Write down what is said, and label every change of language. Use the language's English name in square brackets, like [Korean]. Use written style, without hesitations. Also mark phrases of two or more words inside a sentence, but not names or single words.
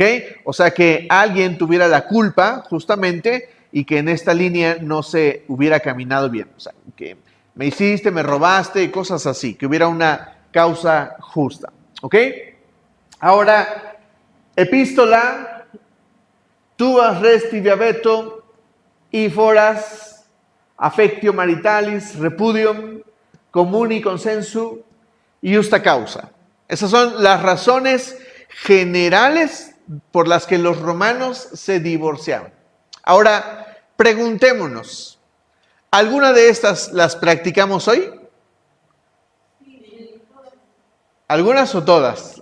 [Spanish] O sea, que alguien tuviera la culpa justamente y que en esta línea no se hubiera caminado bien. O sea, que me hiciste, me robaste y cosas así, que hubiera una causa justa. ¿Ok? Ahora, epístola, [Latin] tuas resti viabeto y foras affectio maritalis repudium comuni consensu iusta causa. [Spanish] Esas son las razones generales por las que los romanos se divorciaban. Ahora, preguntémonos, ¿alguna de estas las practicamos hoy? ¿Algunas o todas?